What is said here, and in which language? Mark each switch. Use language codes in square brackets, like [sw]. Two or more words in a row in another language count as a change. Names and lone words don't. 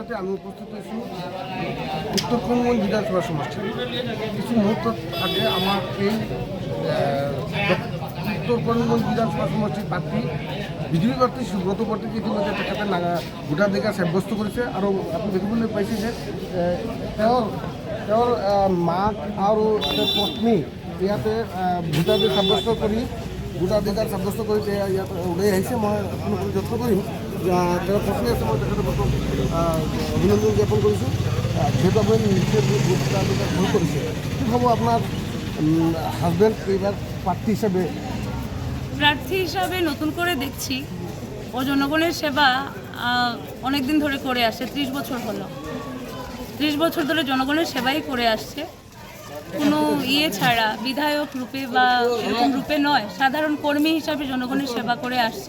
[bn] সাথে আমি উপস্থিত হয়েছি উত্তর করিমগঞ্জ বিধানসভা সমষ্টি। কিছু মুহূর্ত আগে আমার এই উত্তর করিমগঞ্জ বিধানসভা সমষ্টির প্রার্থী বিজেপি প্রার্থী সুব্রত ভট্টাচার্য ইতিমধ্যে তেখেতে ভোটাধিকার সাব্যস্ত করেছে। [as] আৰু আপুনি দেখিবলৈ পাইছে যে তেওঁৰ মাক আৰু পত্নী ইয়াতে ভোটাধিকাৰ সাব্যস্ত কৰি ইয়াত ওলাই আহিছে। মই আপোনালোকক যত্ন কৰিম। তেওঁৰ পত্নী আছে, মই তেখেতৰ অভিনন্দন জ্ঞাপন কৰিছোঁ। যিহেতু আপুনি নিশ্চয় ভোটাধিকাৰ গ্ৰহণ কৰিছে, কি হ'ব আপোনাৰ হাজবেন্ড [bn] এইবার প্রার্থী হিসাবে নতুন করে দেখছি ও জনগণের সেবা অনেক দিন ধরে করে আসছে। 30 বছর হলো, 30 বছর ধরে জনগণের সেবাই করে আসছে। কোনো ছাড়া বিধায়ক রূপে বা এরকম রূপে নয়, সাধারণ কর্মী হিসাবে জনগণের সেবা করে আসছে।